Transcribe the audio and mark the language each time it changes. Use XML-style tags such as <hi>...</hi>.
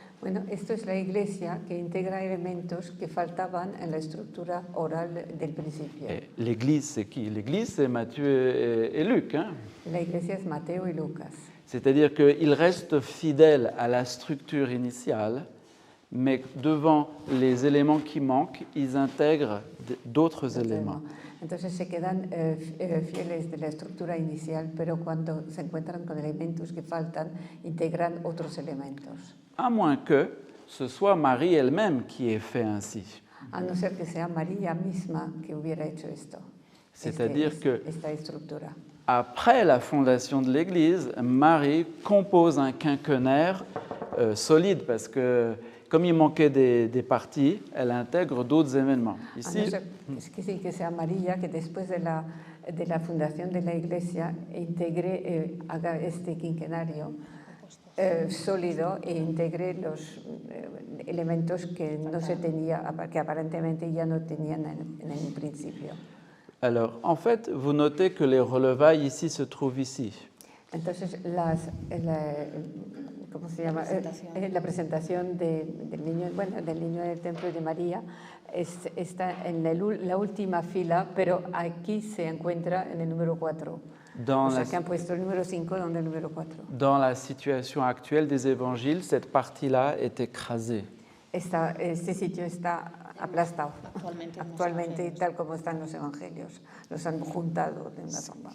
<es>Bueno, esto es la Iglesia que integra elementos que faltaban en la estructura oral del principio.</es> <fr>Et l'Église, c'est qui? L'Église, c'est Matthieu et Luc. Hein?</fr> <es>La Iglesia es Mateo y Lucas.</es> <fr>C'est-à-dire qu'ils restent fidèles à la structure initiale, mais devant les éléments qui manquent, ils intègrent d'autres éléments.</fr> <es>Entonces se quedan fieles de la estructura inicial, pero cuando se encuentran con elementos que faltan, integran otros elementos.</es> <fr>À moins que ce soit Marie elle-même qui ait fait ainsi.</fr> <es>A no ser que sea María misma que hubiera hecho esto.</es> <fr>C'est-à-dire que</fr> <es>esta estructura.</es> <fr>après la fondation de l'Église, Marie compose un quinquennaire solide parce que comme il manquait des parties, elle intègre d'autres événements. Ici,</fr> <es>A no ser que sea María que después de la fundación de la Iglesia haga este quinquenario sólido e integre los elementos que no se tenía, que aparentemente ya no tenían en el principio.</es> <fr>alors, en fait, vous notez que les relevailles ici se trouvent ici.</fr> <es>Entonces, ¿cómo se llama? La presentación del niño del templo y de María está en la última fila, pero aquí se encuentra en el número 4. O sea, que han puesto el número 5 donde el número 4.</es> <fr>Dans la situation actuelle des évangiles, cette partie-là est écrasée.</fr> <es>Este sitio está aplastado. Actualmente, tal como están los evangelios, los han juntado de una forma.</es>